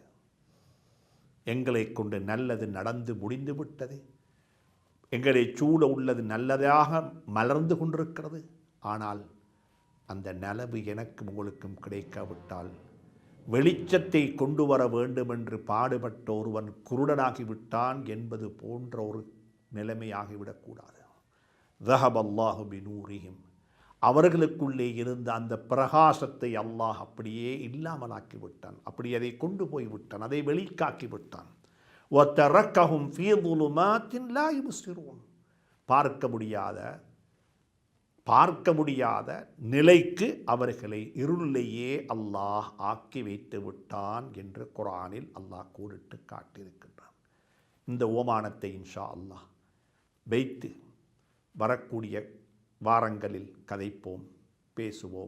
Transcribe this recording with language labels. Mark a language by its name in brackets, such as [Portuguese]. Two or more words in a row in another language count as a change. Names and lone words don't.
[Tamil] எங்களை கொண்டு நல்லது நடந்து முடிந்து விட்டது, எங்களை சூழ உள்ளது நல்லதாக மலர்ந்து கொண்டிருக்கிறது. ஆனால் அந்த நலவு எனக்கும் உங்களுக்கும் கிடைக்காவிட்டால், வெளிச்சத்தை கொண்டு வர வேண்டும் என்று பாடுபட்ட ஒருவன் குருடனாகிவிட்டான் என்பது போன்ற ஒரு நிலைமையாகிவிடக்கூடாது. [Arabic] ذهب الله بنورهم. [Tamil] அவர்களுக்குள்ளே இருந்த அந்த பிரகாசத்தை அல்லாஹ் அப்படியே இல்லாமலாக்கி விட்டான், அப்படி அதை கொண்டு போய் விட்டான், அதை வெளிக்காக்கி விட்டான். [Arabic] وَتَرَكَهُمْ فِي ظُلُمَاتٍ لَا يُبْصِرُونَ. [Tamil] பார்க்க முடியாத நிலைக்கு அவர்களை இருளிலேயே அல்லாஹ் ஆக்கி வைத்து விட்டான் என்று குர்ஆனில் அல்லாஹ் கூறிட்டு காட்டியிருக்கின்றான். இந்த ஓமானத்தை [Arabic] إن شاء الله [Tamil] வைத்து வரக்கூடிய வாரங்களில் கதைப்போம், பேசுவோம்.